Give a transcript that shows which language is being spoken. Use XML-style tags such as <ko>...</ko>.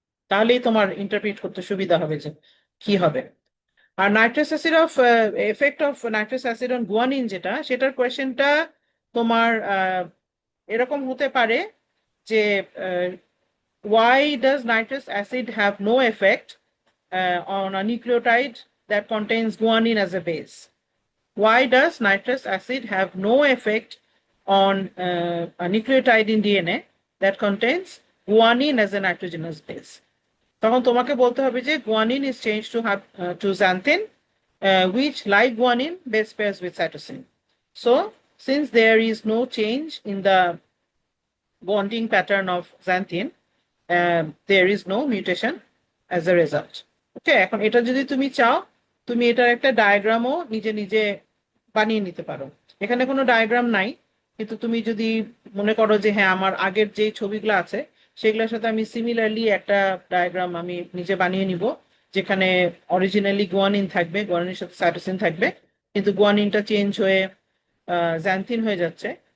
<bn>তাহলেই তোমার ইন্টারপ্রিট করতে সুবিধা হবে যে কি হবে। আর nitrous acid of effect of nitrous acid on guanine যেটা, সেটার কোয়েশ্চেনটা তোমার এরকম হতে পারে যে</bn> <en>why does nitrous acid have no effect on a nucleotide that contains guanine as a base? Why does nitrous acid have no effect on a nucleotide in DNA that contains guanine as a nitrogenous base?</en> <bn>তখন তোমাকে বলতে হবে যে</bn> <en>guanine is changed to xanthine, which like guanine base pairs with cytosine. So since there is no change in the bonding pattern of xanthine, there is no mutation as a result.</en> <bn>ওকে, এখন এটা যদি তুমি চাও, তুমি এটার একটা ডায়াগ্রামও নিজে নিজে বানিয়ে নিতে পারো। এখানে কোনো ডায়াগ্রাম নাই, কিন্তু তুমি যদি মনে করো যে হ্যাঁ আমার আগের যে ছবিগুলো আছে সেগুলোর সাথে আমি সিমিলারলি একটা ডায়াগ্রাম আমি নিজে বানিয়ে নিব, যেখানে অরিজিনালি গুয়ানিন থাকবে, গুয়ানিনের সাথে সাইটোসিন থাকবে, কিন্তু গুয়ানিনটা চেঞ্জ হয়ে জ্যান্থিন হয়ে যাচ্ছে।</bn>